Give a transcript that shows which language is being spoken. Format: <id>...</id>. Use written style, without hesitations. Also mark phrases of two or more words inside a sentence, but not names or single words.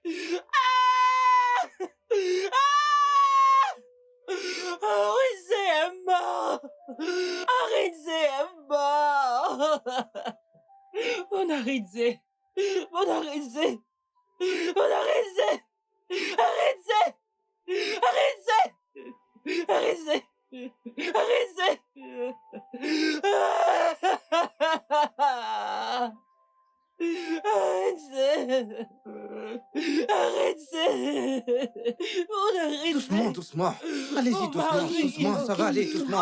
<fr>Arinze est mort! Arinze est mort! Mon Arinze! Mon Arinze! Mon Arinze! Arinze! Arinze! Arinze! Doucement, doucement. Allez-y, doucement, doucement, ça va aller, doucement.</fr>